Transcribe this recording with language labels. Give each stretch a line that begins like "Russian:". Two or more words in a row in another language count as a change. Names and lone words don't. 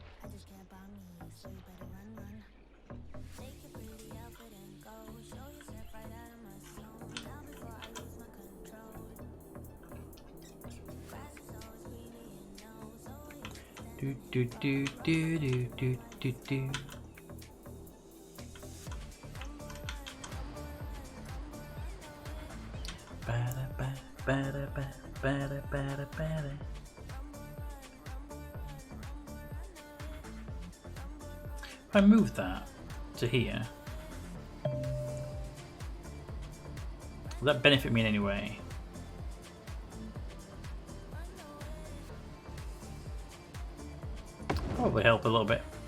English: Do do do do do do do do. Bada ba bada ba bada bada bada. If I move that to here, will that benefit me in any way? Probably help a little bit.